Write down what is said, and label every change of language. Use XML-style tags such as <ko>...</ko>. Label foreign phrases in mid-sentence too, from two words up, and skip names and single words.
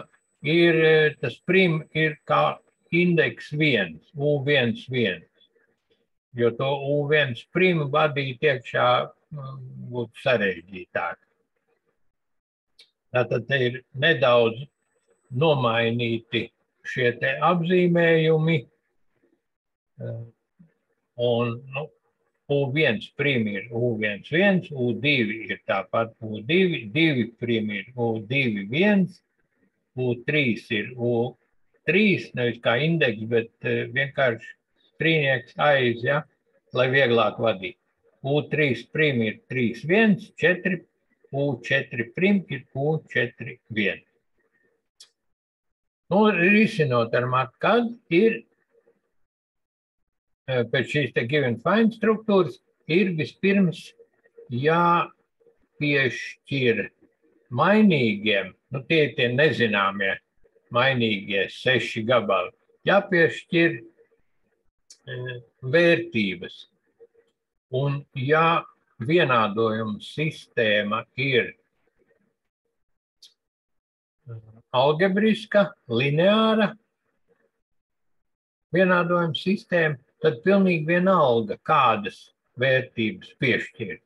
<lv>Tas prim ir kā indeks 1, U1, jo to U1 primu vadīt iekšā būtu sarežģītāk. Tātad te ir nedaudz nomainīti šie te apzīmējumi, un nu, U1 prim ir U1, U2 ir tāpat U2, 2 prim ir U2, U3 ir U3, nevis kā indeks, bet vienkārši trīnieks aiz, ja, lai vieglāk vadīt. U3 prim ir 3, 4, U4 prim ir U4. Nu, risinot ar matkadu ir pēc šīs te</lv> <en>give and find</en> <lv>struktūras ir vispirms jāpiešķir mainīgiem, nu tie nezināmie mainīgie 6 gabali, jāpiešķir vērtības. Un ja vienādojuma sistēma ir algebriska, lineāra vienādojuma sistēma, tad pilnīgi vienalga, kādas vērtības piešķirt.</lv>